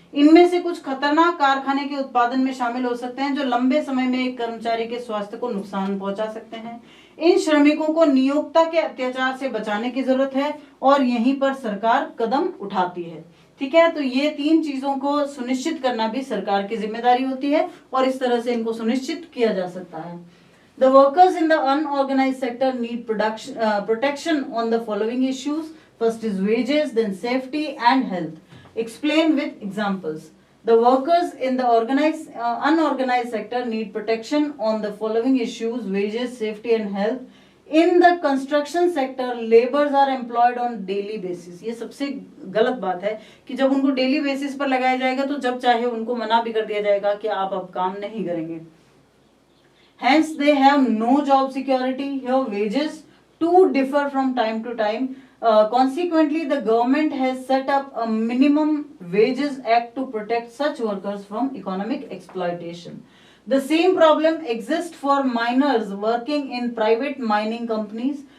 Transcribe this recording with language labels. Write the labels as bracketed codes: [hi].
[hi] इनमें से कुछ खतरनाक कारखाने के उत्पादन में शामिल हो सकते हैं जो लंबे समय में एक कर्मचारी के स्वास्थ्य को नुकसान पहुंचा सकते हैं। इन श्रमिकों को नियोक्ता के अत्याचार से बचाने की जरूरत है और यहीं पर सरकार कदम उठाती है। ठीक है, तो ये 3 चीजों को सुनिश्चित करना भी सरकार की जिम्मेदारी होती है और इस तरह से इनको सुनिश्चित किया जा सकता है। [en] The workers in the unorganized sector need protection on the following issues. First is wages, then safety and health. Explain with examples. The workers in the unorganized sector need protection on the following issues: wages, safety and health. In the construction sector, laborers are employed on daily basis. [hi] ये सबसे गलत बात है कि जब उनको daily basis पर लगाया जाएगा तो जब चाहे उनको मना भी कर दिया जाएगा कि आप अब काम नहीं करेंगे। [en] Hence, they have no job security. Here, wages too differ from time to time. Consequently, the government has set up a minimum wages act to protect such workers from economic exploitation. The same problem exists for miners working in private mining companies.